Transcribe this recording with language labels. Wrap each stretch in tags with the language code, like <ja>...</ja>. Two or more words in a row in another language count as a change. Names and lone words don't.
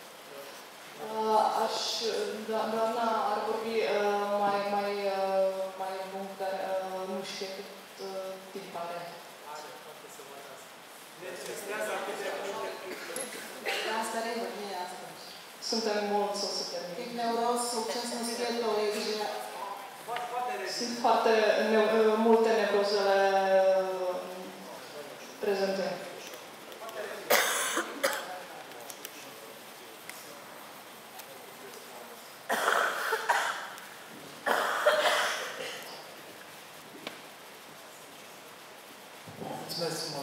<ro>Doamna ar vorbi mai lung, dar nu știe cât timp are.</ro> <cs>Nás tady hodně, já skončím.</cs> <ro>Suntem mulți, o să termin.</ro> <cs>Těch neuróz v současnosti je tolik, že</cs> <ro>Sunt foarte multe nevrozele prezente. Mulțumesc frumos.</ro>